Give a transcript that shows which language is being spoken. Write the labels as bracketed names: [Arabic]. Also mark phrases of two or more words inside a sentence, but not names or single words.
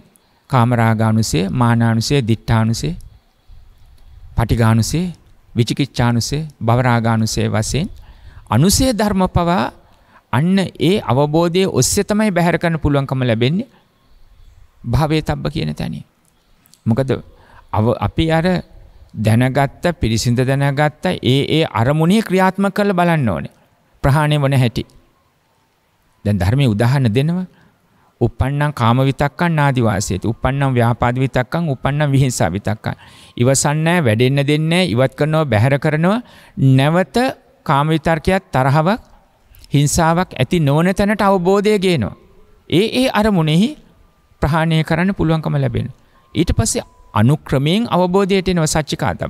[Sinhala] කාමරාගානුසය, මානානුසය, දිඨානුසය, පටිඝානුසය, විචිකිච්ඡානුසය, භවරාගානුසය වශයෙන් අනුසය ධර්ම පවා අන්න ඒ අවබෝධයේ ඔස්සේ තමයි බැහැර කරන්න පුළුවන්කම ලැබෙන්නේ භාවයේ තබ්බ කියන තැනින්. මොකද අපි අර දැනගත්ත පිරිසිඳ දැනගත්ත ඒ අරමුණේ ක්‍රියාත්මක කරලා බලන්න ඕනේ. ප්‍රහාණය වන හැටි. දැන් ධර්මයේ උදාහරණ දෙනවා. [Pali] uppannam කාම විතක්කං නාදි වාසයේති. uppannam ව්‍යාපාද විතක්කං uppannam විහිංසා විතක්කං. [Sinhala] ඉවසන්නේ වැඩෙන්න දෙන්නේ ඉවත් කරනවා බැහැර කරනවා නැවත කාම විතර්කයක් තරහවක් හිංසාවක් ඇති නොවන තැනට අවබෝධය ගේනවා. ඒ අරමුණෙහි ප්‍රහාණය කරන්න පුළුවන්කම ලැබෙනවා. ඊට පස්සේ අනුක්‍රමයෙන් අවබෝධයට එනවා සච්චිකාතබ්බ.